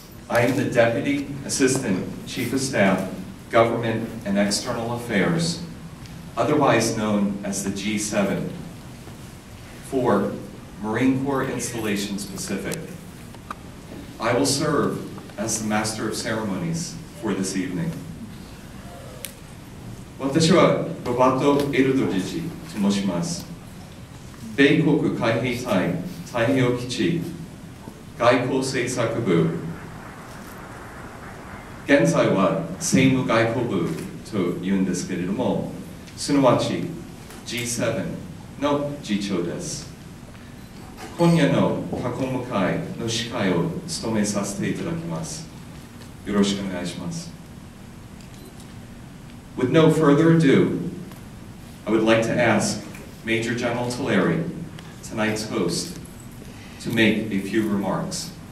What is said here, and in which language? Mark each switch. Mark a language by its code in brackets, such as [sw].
[en] I am the Deputy Assistant Chief of Staff, Government and External Affairs, otherwise known as the G7, for Marine Corps Installations Pacific. I will serve as the Master of Ceremonies for this evening. [ja] 私はロバート・エルドジジと申します。米国海兵隊太平洋基地外交政策部、現在は政務外交部というんですけれども、すなわち G7 の次長です。今夜の囲む会の司会を務めさせていただきます。よろしくお願いします。 [en] With no further ado, I would like to ask Major General Taleri, tonight's host, to make a few remarks.